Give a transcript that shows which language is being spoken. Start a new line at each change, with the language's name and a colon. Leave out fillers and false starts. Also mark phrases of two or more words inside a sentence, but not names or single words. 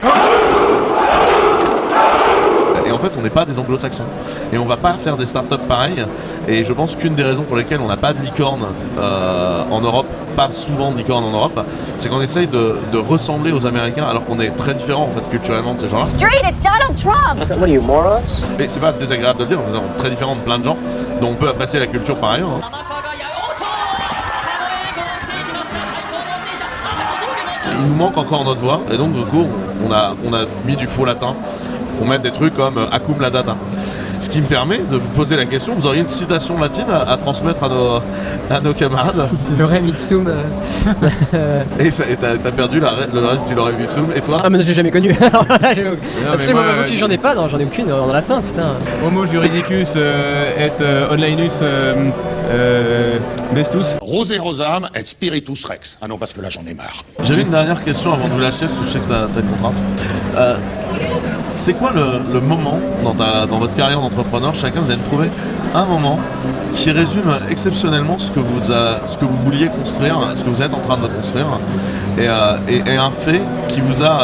French: Et en fait on n'est pas des anglo-saxons. Et on va pas faire des startups pareilles. Et je pense qu'une des raisons pour lesquelles on n'a pas de licorne en Europe, pas souvent de licorne en Europe, c'est qu'on essaye de ressembler aux Américains alors qu'on est très différents en fait culturellement de ces gens-là.
English: Street, it's Donald Trump! What are you, morons?
French: Mais c'est pas désagréable de le dire, on est très différents de plein de gens, donc on peut apprécier la culture par ailleurs. Hein. Il nous manque encore notre voix, et donc du coup on a mis du faux latin pour mettre des trucs comme acum la data. Ce qui me permet de vous poser la question, vous auriez une citation latine à transmettre à nos camarades?
Latin: Lorem ipsum.
French: Et t'as perdu le reste du
Latin: Lorem ipsum,
French: et toi? Ah mais je l'ai jamais connu. Absolument pas aucune, j'en ai pas, non, j'en ai aucune en latin, putain.
Latin: Homo juridicus et onlinus bestus. Rosé rosam et spiritus rex.
French: Ah non, parce que là j'en ai marre. J'avais une dernière question avant de vous lâcher, parce que je sais que t'as une contrainte. C'est quoi le moment dans votre carrière d'entrepreneur, chacun vous avez trouvé un moment qui résume exceptionnellement ce que vous vouliez construire, ce que vous êtes en train de construire, et un fait qui vous a...